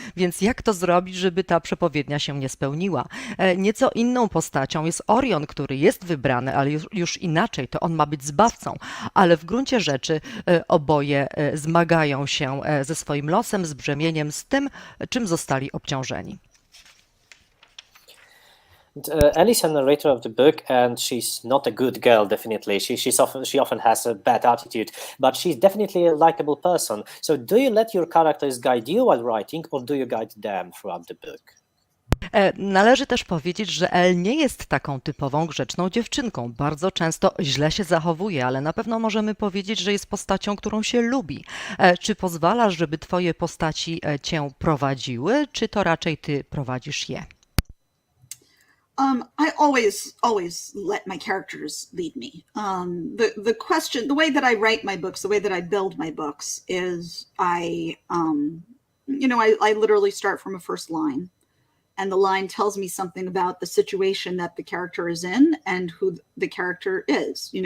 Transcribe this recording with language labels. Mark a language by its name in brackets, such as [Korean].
[Polish] Więc jak to zrobić, żeby ta przepowiednia się nie spełniła? Nieco inną postacią jest Orion, który jest wybrany, ale już inaczej, to on ma być zbawcą, ale w gruncie rzeczy oboje zmagają się ze swoim losem, z brzemieniem, z tym, czym zostali obciążeni. [English] Ellie is a narrator of the book, and she's not a good girl, definitely. She often has a bad attitude, but she's definitely a likable person. So do you let your characters guide you while writing, or do you guide them throughout the book? [Polish] Należy też powiedzieć, że Elle nie jest taką typową grzeczną dziewczynką. Bardzo często źle się zachowuje, ale na pewno możemy powiedzieć, że jest postacią, którą się lubi. Czy pozwalasz, żeby twoje postaci cię prowadziły, czy to raczej ty prowadzisz je? [English] I always let my characters lead me. The question, the way that I write my books, the way that I build my books is I literally start from a first line. And the line tells me something about the situation that the character is in and who the character is.